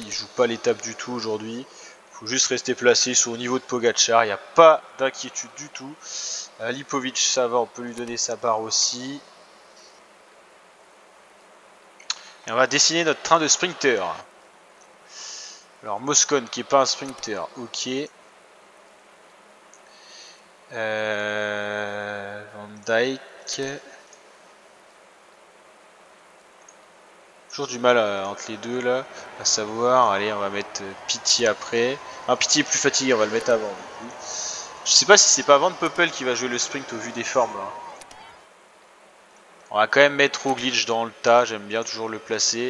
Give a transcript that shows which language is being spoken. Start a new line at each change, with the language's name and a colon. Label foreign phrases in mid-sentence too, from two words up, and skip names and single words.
French: Il joue pas l'étape du tout aujourd'hui. Il faut juste rester placé, ils sont au niveau de Pogacar. Il n'y a pas d'inquiétude du tout. Lipovic, ça va, on peut lui donner sa barre aussi. Et on va dessiner notre train de sprinter. Alors Moscon qui est pas un sprinter, ok. Van Dijk. Toujours du mal entre les deux là, à savoir. Allez, on va mettre Pity après. Un Pity est plus fatigué, on va le mettre avant. Du coup. Je sais pas si c'est pas Van Poppel qui va jouer le sprint au vu des formes. Là. On va quand même mettre Roglic dans le tas, j'aime bien toujours le placer.